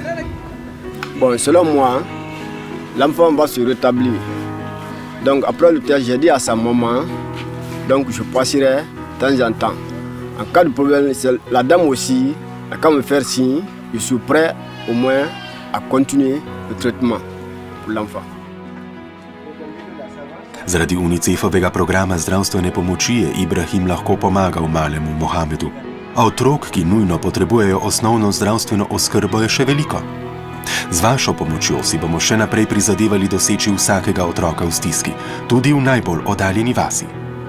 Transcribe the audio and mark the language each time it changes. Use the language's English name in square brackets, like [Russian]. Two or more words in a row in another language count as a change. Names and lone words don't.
[French] Bon, selon moi, l'enfant va se rétablir. Donc après le test, j'ai dit à sa maman, donc je passerai de temps en temps. En cas de problème, la dame aussi, elle va me faire signe, je suis prêt au moins à continuer le traitement pour l'enfant. [Slovenian] Zaradi UNICEF-ovega programa zdravstvene pomoči je Ibrahim lahko pomagal malemu Mohamedu. A otrok, ki nujno potrebujejo osnovno zdravstveno oskrbo, je še veliko. Z vašo pomočjo si bomo še naprej prizadevali doseči vsakega otroka v stiski, tudi v najbolj oddaljeni vasi.